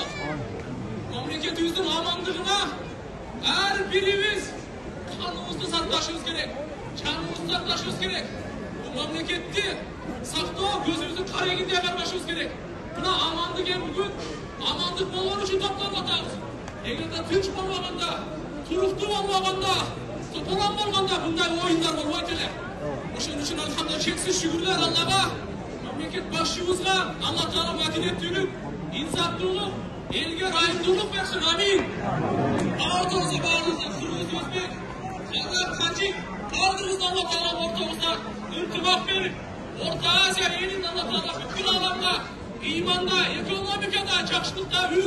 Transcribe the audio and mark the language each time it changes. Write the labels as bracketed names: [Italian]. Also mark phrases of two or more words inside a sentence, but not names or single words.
[Kazakh] Мемлекетіміздің амандығына әрбіріміз қанымызды сақташымыз керек, жанымызды сақташымыз керек. Бұл мемлекетті сақтау көзіміздің қарегінде қармашымыз керек. Мына амандық бүгін амандық болған үшін топтап отырмыз. Егерде тыныш болмағанда, тұрықты болмағанда, тополан болғанда бұндай ойындар болмайды эле. [Kyrgyz] Ошон үчүн алхамдулилlah шексиз шүгүрлөр Аллага, мамлекет башчыбызга Алла Таала мадинеттүүлүк, инсаптуулук, элге ырайымдуулук берсин. Амин. Баарыбызга кыргыз, өзбек, казак, тажик, баарыбызга Алла Таала ортомузда ынтымак берип, Орта Азия элин Алла Таала бүткүл ааламда ыйманда, экономикада, жакшылыкта үлгү кылсын.